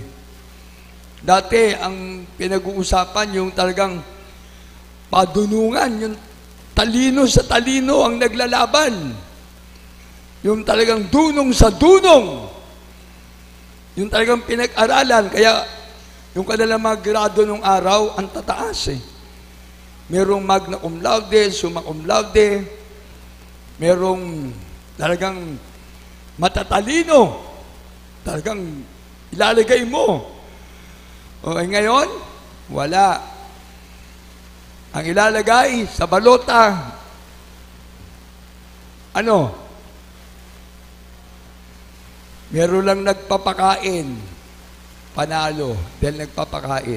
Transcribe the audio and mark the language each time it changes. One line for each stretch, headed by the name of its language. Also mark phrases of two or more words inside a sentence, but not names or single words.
Filipino: Dati, ang pinag-uusapan, yung talagang padunungan, yung talino sa talino ang naglalaban. Yung talagang dunong sa dunong. Yung talagang pinag-aralan. Kaya, yung kanilang mga grado nung araw, ang tataas Merong
Latin: magna cum laude, summa cum laude,
Filipino: merong talagang matatalino. Talagang ilalagay mo. Ngayon, wala. Ang ilalagay sa balota, meron lang nagpapakain, panalo, dahil nagpapakain.